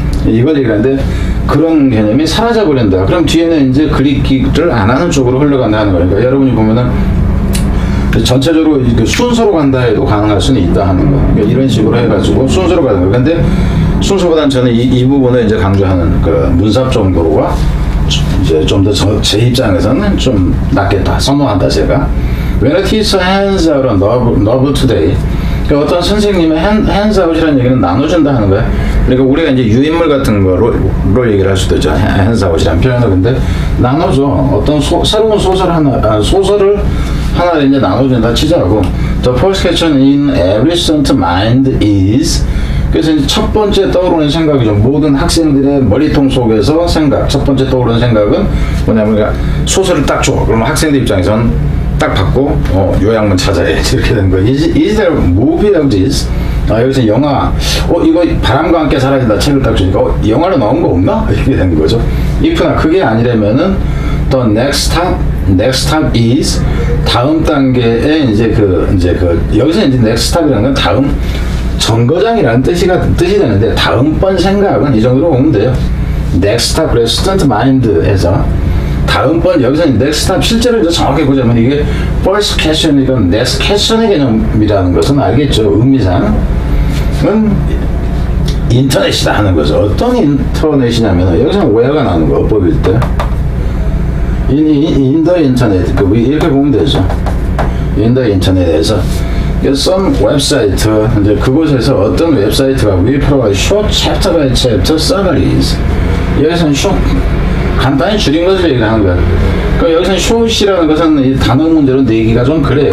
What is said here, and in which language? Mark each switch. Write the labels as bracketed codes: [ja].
[ko] 이걸 얘기하는데 그런 개념이 사라져버린다. 그럼 뒤에는 이제 그리기를 안 하는 쪽으로 흘러간다는 거니까 여러분이 보면은 전체적으로 순서로 간다 해도 가능할 수는 있다 하는 거. 그러니까 이런 식으로 해가지고 순서로 가는 거. 근데 순서보다는 저는 이 부분을 이제 강조하는 그 문법 정도가 이제 좀 더 제 입장에서는 좀 낫겠다. 선호한다, 제가. [en] When a teacher hands out a novel today, [ko] 그러니까 어떤 선생님의 hands out이라는 얘기는 나눠준다 하는 거야. 그러니까 우리가 이제 유인물 같은 거로 얘기를 할 수도 있죠. hands out이라는 표현은. 근데 나눠줘. 어떤 새로운 소설을 하나를 이제 나눠준다 치자고. [en] The first question in every student mind is, [ko] 그래서 이제 첫 번째 떠오르는 생각이죠. 모든 학생들의 머리통 속에서 생각, 첫 번째 떠오르는 생각은 뭐냐면, 그러니까 소설을 딱 줘. 그러면 학생들 입장에서는 딱 받고, 요약문 찾아야지. 이렇게 되는 거예요. [en] Is there a movie of this? [ko] 여기서 영화, 이거 바람과 함께 사라진다 책을 딱 주니까, 영화로 나온 거 없나? 이렇게 되는 거죠. if나 그게 아니라면은, [en] the next stop is, [ko] 다음 단계에 여기서 이제 next stop이라는 건 다음 정거장이라는 뜻이 되는데, 다음번 생각은 이 정도로 보면 돼요. next stop, 그래서 student mind에서 다음번, 여기서 next stop 실제로 이제 정확히 보자면 이게 first question이니까 next question의 개념이라는 것은 알겠죠. 의미상은 인터넷이다 하는 거죠. 어떤 인터넷이냐면 여기서 오해가 나는 거, 어법일 때 [en] in the internet, [ko] 이렇게 보면 되죠. [en] in the internet에서 some 웹사이트, [ko] 이제 그곳에서 어떤 웹사이트가 [en] will provide short chapter by chapter summaries. [ko] 여기서는 short, 간단히 줄인 것을 얘기하는 거야. 그러니까 여기서는 short이라는 것은 이 단어 문제로 내기가 좀 그래.